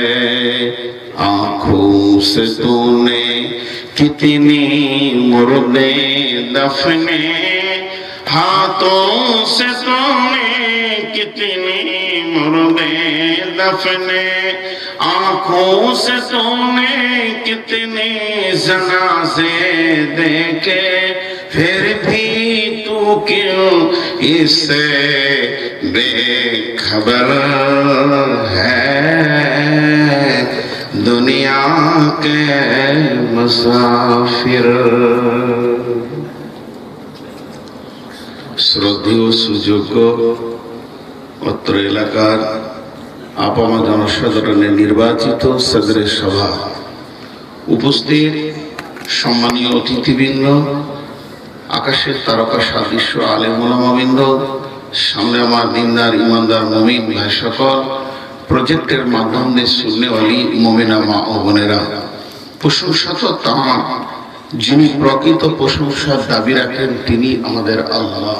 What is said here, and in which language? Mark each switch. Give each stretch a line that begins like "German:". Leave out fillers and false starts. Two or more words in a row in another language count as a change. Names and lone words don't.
Urdu: آنکھوں سے تو نے کتنی مردے دفنے، ہاتھوں سے تو نے کتنی مردے دفنے، آنکھوں سے تو نے کتنے جنازے دیکھے، پھر بھی تو کیوں اس سے بے خبر ہے۔ دنیا کے مسافر
Bangla: শ্রদ্ধেয় সুযোগ্য অত্র এলাকার আপামা জনসাধারণের নির্বাচিত সদরে সভা উপস্থিত সম্মানীয় অতিথিবৃন্দ, আকাশের তারকা সাদৃশ্য আলেম ওলামাবৃন্দ, সামনে আমার দিনদার ইমানদার মুমিন ভাই সকল, প্রজেক্টের মাধ্যমে সুন্নেওয়ালি মুমিনা মা ও বোনেরা, প্রশংসা তো তাঁর যিনি প্রকৃত প্রশংসার দাবি রাখেন, তিনি আমাদের আল্লাহ।